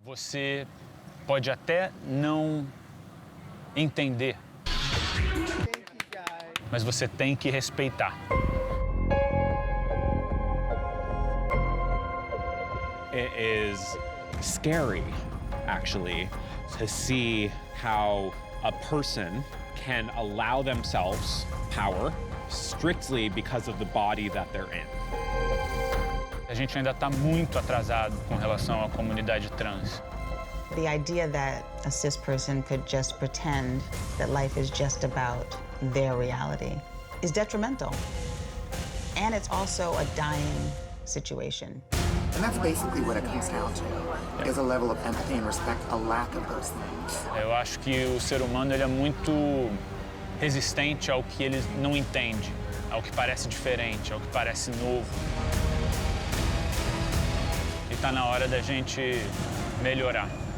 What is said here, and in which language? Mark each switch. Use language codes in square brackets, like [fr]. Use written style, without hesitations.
[pt] Você pode até não entender, mas você tem que respeitar. [en] It is scary, actually, to see how a person can allow themselves power strictly because of the body that they're in. [pt] A gente ainda está muito atrasado com relação à comunidade trans. [en] The idea that a cis person could just pretend that life is just about their reality is detrimental. And it's also a dying situation. And that's basically what it comes down to, is a level of empathy and respect, a lack of those things. [pt] Eu acho que o ser humano ele é muito resistente ao que ele não entende, ao que parece diferente, ao que parece novo. E está na hora da gente melhorar.